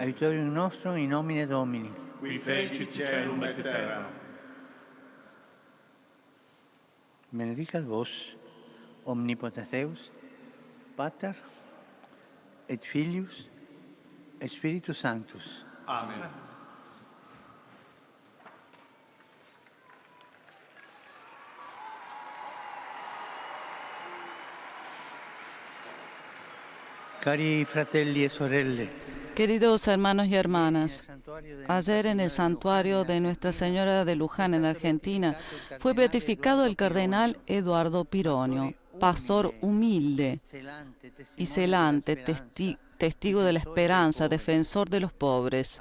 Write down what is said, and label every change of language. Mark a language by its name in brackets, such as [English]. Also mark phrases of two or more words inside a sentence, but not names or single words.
[Latin] Aiutorium nostrum in nomine Domini. Qui fecit caelum et terram. Benedicat vos, omnipotens Deus, Pater, et Filius, et Spiritus Sanctus. Amen. [Italian] Cari fratelli e sorelle, [Spanish] queridos hermanos y hermanas, ayer en el santuario de Nuestra Señora de Luján, en Argentina, fue beatificado el cardenal Eduardo Pironio, pastor humilde y celante, testigo de la esperanza, defensor de los pobres.